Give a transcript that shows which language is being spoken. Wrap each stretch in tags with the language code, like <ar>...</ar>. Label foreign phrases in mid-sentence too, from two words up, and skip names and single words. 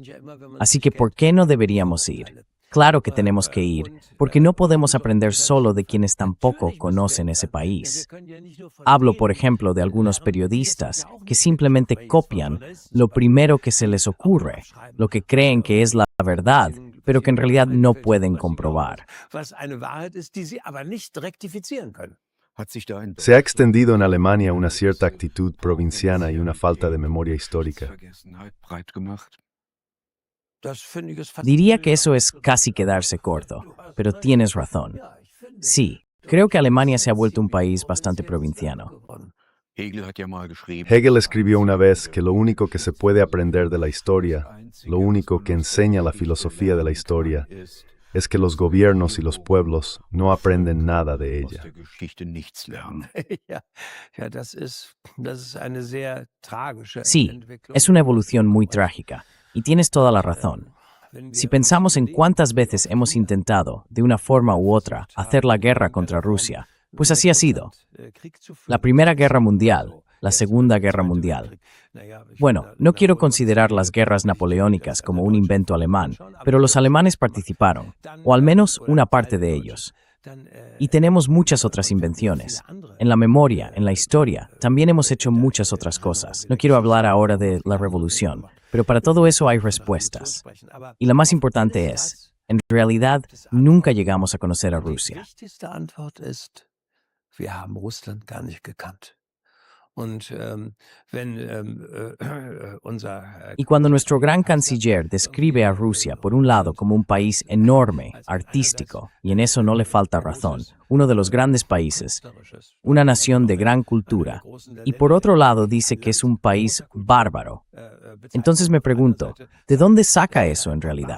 <es>Así que ¿por qué no deberíamos ir? Claro que tenemos que ir, porque no podemos aprender solo de quienes tampoco conocen ese país. Hablo, por ejemplo, de algunos periodistas que simplemente copian lo primero que se les ocurre, lo que creen que es la verdad, pero que en realidad no pueden comprobar.</es> <de>Was eine Wahrheit ist, die sie aber nicht rektifizieren können. Hat sich da ein</de> <es>Se ha extendido en Alemania una cierta actitud provinciana y una falta de memoria histórica.</es> <de>Vergessenheit breit gemacht? Das finde ich ist fast</de> <es>Diría que eso es casi quedarse corto, pero tienes razón. Sí, creo que Alemania se ha vuelto un país bastante provinciano.</es> <de>Hegel hat ja mal geschrieben,</de> <es>Hegel escribió una vez que lo único que se puede aprender de la historia, lo único que enseña la filosofía de la historia, es que los gobiernos y los pueblos no aprenden nada de</es> <de>aus</de> <es>ella.</es> <de>der Geschichte nichts lernen. ja, das ist eine sehr tragische</de> <es>Sí,</es> <de>Entwicklung.</de> <es>es una evolución muy trágica, y tienes toda la razón. Si pensamos en cuántas veces hemos intentado, de una forma u otra, hacer la guerra contra Rusia, pues así ha sido. La Primera Guerra Mundial, la Segunda Guerra Mundial. Bueno, no quiero considerar las guerras napoleónicas como un invento alemán, pero los alemanes participaron, o al menos una parte de ellos. Y tenemos muchas otras invenciones. En la memoria, en la historia, también hemos hecho muchas otras cosas. No quiero hablar ahora de la revolución, pero para todo eso hay respuestas. Y la más importante es, en realidad, nunca llegamos a conocer a</es> <de>Die</de> <es>Rusia.</es> <de>wichtigste Antwort ist, wir haben Russland gar nicht gekannt. Und wenn unser</de> <es>Y cuando nuestro gran canciller describe a Rusia, por un lado, como un país enorme, artístico, y en eso no le falta razón, uno de los grandes países, una nación de gran cultura, y por otro lado dice que es un país bárbaro. Entonces me pregunto, ¿de dónde saca eso en realidad?</es>